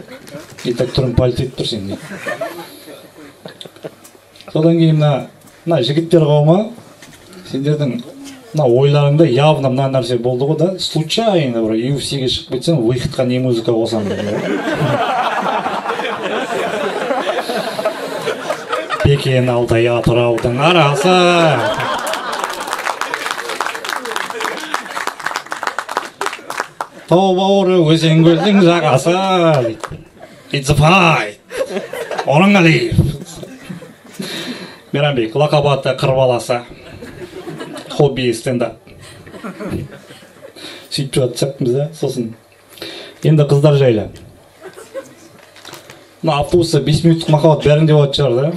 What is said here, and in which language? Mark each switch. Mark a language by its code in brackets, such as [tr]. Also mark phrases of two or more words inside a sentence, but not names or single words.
[kk] Так тұрын пальто етіп тұр сен. Содан кейін мына жігіттер қауымы, сендердің ойларыңда явно мына нәрсе болды ғой да, случайно бір UFC-ге шығып кетсең, выходқа не музыка қосам деп. Бекен Алтай Атыраудың арасы. Тау бауыры өзен көлдің жағасы. [en] It's a fight. [kk] Орынғалиев. Мейрамбек, лақап аты қыр баласы. Хобби стендап. Сөйтіп жатсақпыз да, сосын. Енді қыздар жайлы. Автобуста 5 минуттық махаббат бәрінде болады шығар да.